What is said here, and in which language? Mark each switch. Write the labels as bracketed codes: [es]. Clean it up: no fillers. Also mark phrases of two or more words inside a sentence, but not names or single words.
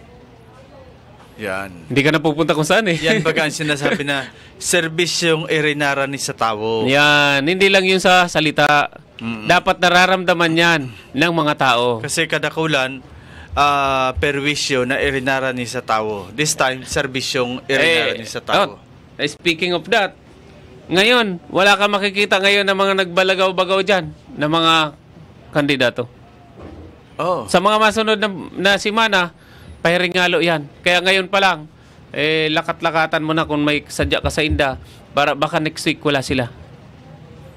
[tl] Yan. Hindi ka na pupunta kung saan [bik] Yan baga ang sinasabi na serbisyong irinara ni sa tao. Yan. [tl] Hindi lang yun sa salita. Dapat nararamdaman yan ng mga tao. [bik] Kasi kadakulan, perwisyo na irinara ni sa tao. [en] This time, [bik] serbisyong irinara ni sa tao. [en] Speaking of that, [tl] ngayon, wala ka makikita ngayon ng mga nagbalagaw-bagaw dyan ng mga kandidato. [bik] Sa mga masunod na simana, pahiringalo yan. Kaya ngayon pa lang, lakat-lakatan mo na kung may sadya ka sa inda, para baka [en] next week [bik] wala sila.